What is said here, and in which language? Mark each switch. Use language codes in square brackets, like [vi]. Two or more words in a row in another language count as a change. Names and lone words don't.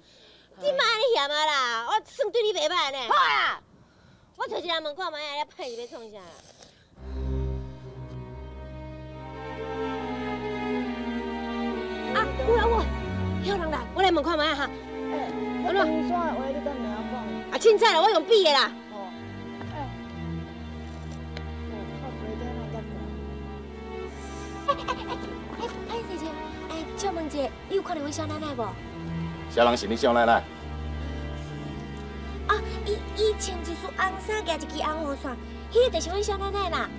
[nan] 你妈安尼嫌啊啦，我算对你袂歹呢。好啦，我找一人问看卖，你歹是要创啥？啊，有人我，有人来，我来问看卖哈。我长山的话你敢袂晓讲？啊，凊彩啦，我用笔的啦。潘小姐，借问者，你有看到阮小奶奶无？啥人是你小奶奶？啊，伊穿一束红衫，夹一支红雨伞，迄个就是阮小奶奶啦。